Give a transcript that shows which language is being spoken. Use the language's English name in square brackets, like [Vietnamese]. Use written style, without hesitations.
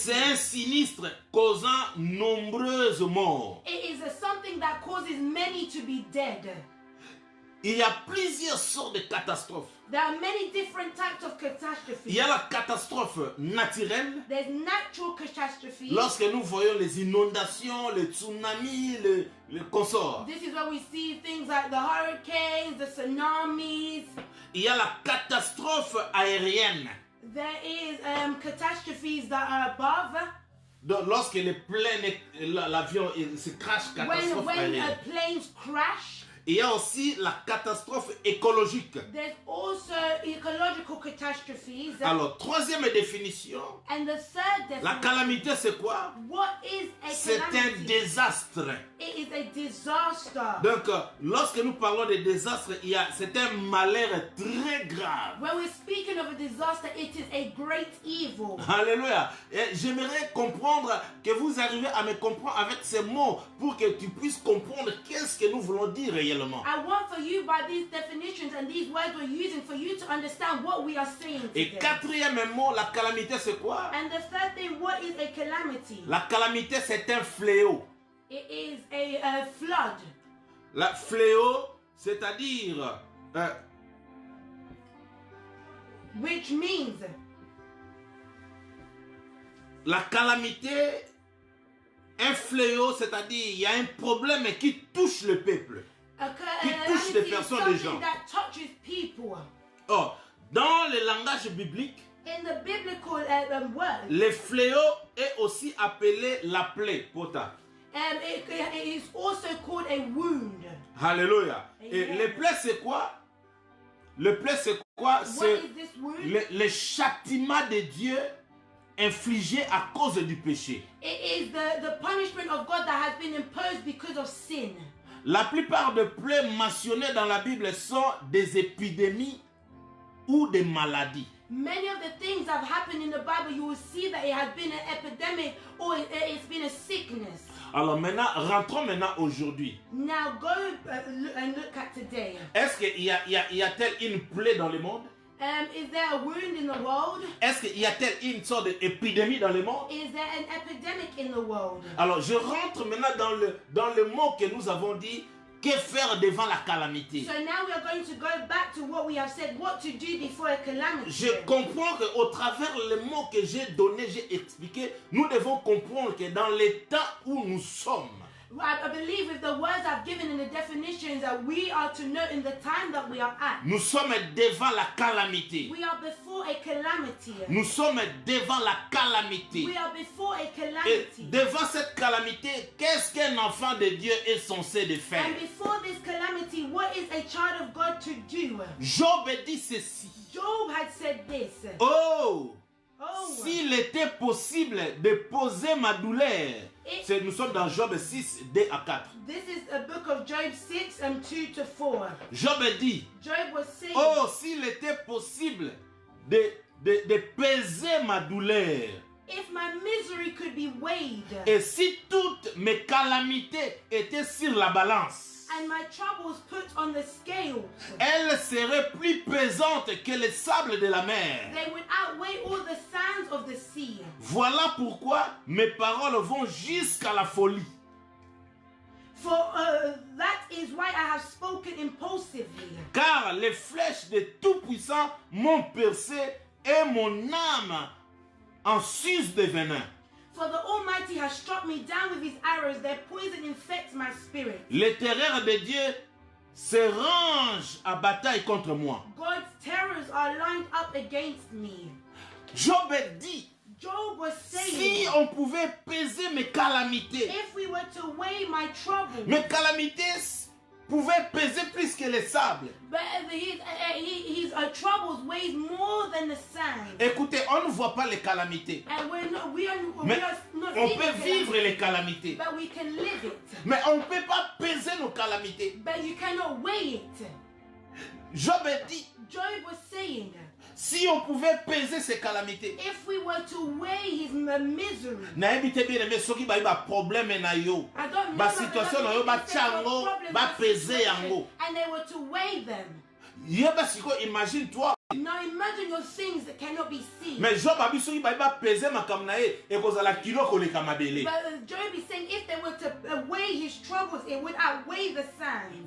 [French] C'est un sinistre causant nombreuses morts. [English] It is something that causes many to be dead. [French] Il y a plusieurs sortes de catastrophes. [English] There are many different types of catastrophes. [French] Il y a la catastrophe naturelle. [English] There's natural catastrophes. [French] Lorsque nous voyons les inondations, les tsunamis, les consorts. [English] This is where we see things like the hurricanes, the tsunamis. [French] Il y a la catastrophe aérienne. [English] There is catastrophes that are above. [French] Donc, lorsque les planes, l'avion se crache, catastrophe [English] When [French] aérienne. [English] planes crash. [French] Il y a aussi la catastrophe écologique. [English] There's also ecological catastrophes. [French] Alors, troisième définition, [English] And the third [French] la [English] definition, [French] calamité c'est quoi? [English] what is a [French] C'est un [English] calamity? [French] désastre. [English] It is a disaster. [French] Donc, lorsque nous parlons de désastre, c'est un malheur très grave. [English] When we're speaking of a disaster, it is a great evil. [French] Alléluia. Et j'aimerais comprendre que vous arrivez à me comprendre avec ces mots pour que tu puisses comprendre qu'est-ce que nous voulons dire réellement. [English] I want for you, by these definitions and these words we're using, for you to understand what we are saying [French] Et [English] today. [French] quatrième mot, la calamité c'est quoi? [English] And the third thing, what is a calamity? [French] La calamité c'est un fléau. [English] It is a flood. [French] La fléau, c'est-à-dire [English] Which means [French] la calamité, un fléau, c'est-à-dire il y a un problème qui touche le peuple. Qui touche les [English] calamity is [French] personnes, les gens. [English] something that touches people. [French] Or, dans le langage biblique, [English] In the biblical word, [French] le fléau est aussi appelé la plaie, pota. [English] it is also called a wound. [French] Alléluia. Et [English] Amen. [French] le plaie c'est quoi? Le plaie c'est quoi? [English] What [French] C'est [English] is this wound? [French] le châtiment de Dieu infligé à cause du péché. [English] It is the punishment of God that has been imposed because of sin. [French] La plupart des plaies mentionnées dans la Bible sont des épidémies ou des maladies. [English] Many of the things that have happened in the Bible, you will see that it has been an epidemic or it's been a sickness. [French] Alors maintenant, rentrons maintenant aujourd'hui. [English] Now go and look at today. [French] Est-ce qu'il y a-t-elle une plaie dans le monde? [English] Is there a wound in the world? [French] Est-ce qu'il y a-t-elle une sorte d'épidémie dans le monde? [English] Is there an epidemic in the world? [French] Alors je rentre maintenant dans le mot que nous avons dit. Que faire devant la calamité? [English] So now we are going to go back to what we have said, what to do before a calamity. [French] Je comprends qu'au travers les mots que j'ai donnés, j'ai expliqué, nous devons comprendre que dans les temps où nous sommes, [English] I believe with the words I've given in the definitions that we are to know in the time that we are at. [French] Nous sommes devant la calamité. [English] We are before a calamity. [French] Nous sommes devant la calamité. [English] We are before a [French] Et [English] calamity. [French] devant cette calamité, qu'est-ce qu'un enfant de Dieu est censé de faire? [English] And before this calamity, what is a child of God to do? [French] Job dit ceci. [English] Job had said this. [French] Oh, [English] Oh, [French] s'il était possible de poser ma douleur. Nous sommes dans Job 6, 2 à 4. [English] this is a book of Job 6 and 2 to 4. [French] Job dit, [English] Job was saying, [French] oh, s'il était possible de peser ma douleur. [English] if my misery could be weighed [French] Et si toutes mes calamités étaient sur la balance, [English] and my troubles put on the scale, [French] elles seraient plus pesantes que les sables de la mer. [English] they would outweigh all the sands of the sea. [French] Voilà pourquoi mes paroles vont jusqu'à la folie. [English] For that is why I have spoken impulsively. [French] Car les flèches de Tout-Puissant m'ont percé et mon âme en suce de venin. [English] For the Almighty has struck me down with his arrows, their poison infects my spirit. [French] Les terreurs de Dieu se rangent à bataille contre moi. [English] God's terrors are lined up against me. [French] Job dit, [English] Job was [French] si [English] saying, [French] on pouvait peser mes calamités, [English] if we were to weigh my troubles, [French] mes calamités pouvaient peser plus que les sables. [English] but his troubles weighs more than the sand. [French] Écoutez, on ne voit pas les calamités, [English] And we [French] mais [English] are not [French] on [English] seeing [French] peut [English] it, [French] vivre les calamités. [English] but we can live it. [French] Mais on ne peut pas peser nos calamités. [English] But you cannot weigh it. [French] Job dit, [English] Job was saying, [French] si on pouvait peser ces calamités, [English] if we were to weigh his misery, [Lingala] nayebi te [French] bien aimé [Lingala] soki ba ba problème na yo, [English] I don't know [Lingala] ba [English] that [Lingala] situation na yo ba tiango, ba peser yango. [English] and they were to weigh them. [Lingala] Yeba siko imagine toi. [English] Now imagine your things that cannot be seen. [French] Mais [Lingala] Job a biso ba ba peser makam na ye e kozala kilo koleka mabele. [English] But Job is saying if they were to weigh his troubles, it would outweigh the sand.